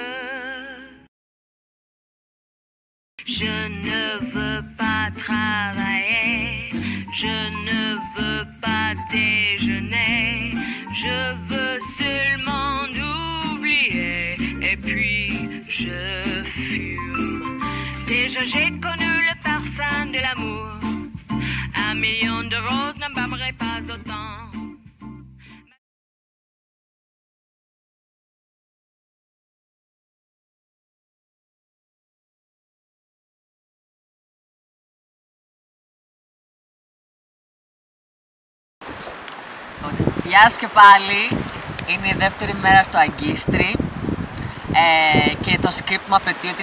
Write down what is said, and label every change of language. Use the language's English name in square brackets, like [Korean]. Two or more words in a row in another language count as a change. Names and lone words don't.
[French] Je ne veux pas travailler, je ne veux pas déjeuner, je veux seulement oublier et puis je fume. Déjà j'ai connu le parfum de l'amour, 1 million de roses n'embaumerait pas autant. [Greek] Γεια σας και πάλι, είναι η δεύτερη μέρα στο Αγκίστρι και το script μου απαιτεί ότι